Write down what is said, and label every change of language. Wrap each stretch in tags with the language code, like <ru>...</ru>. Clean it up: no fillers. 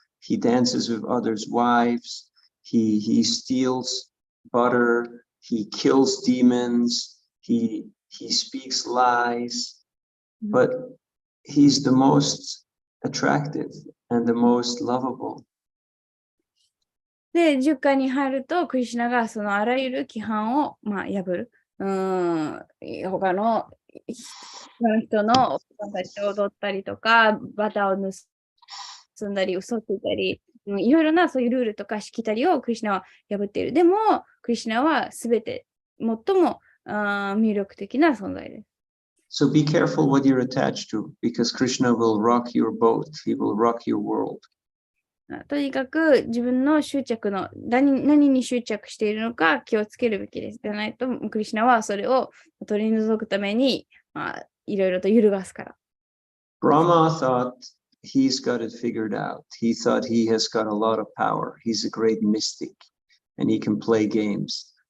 <en>He dances with others' wives. He steals butter. He kills demons. He speaks lies. But he's the most attractive and the most lovable.</en> <ja>で、10巻に入ると、クリシュナがそのあらゆる規範を、破る。他の人のお子さんたちを踊ったりとか、バターを盗んだり、嘘ついたり、いろいろなそういうルールとかしきたりをクリシュナは破っている。でも、クリシュナはすべて最も魅力的な存在です。</ja> <en>So be careful what you're attached to, because Krishna will rock your boat. He will rock your world.</en> <ja>とにかく自分の執着の何に執着しているのか気をつけるべきです。でないと、クリシュナはそれを取り除くために、いろいろと揺るがすから。</ja> <en>Brahma thought he's got it figured out. He thought he has got a lot of power. He's a great mystic and he can play games.</en>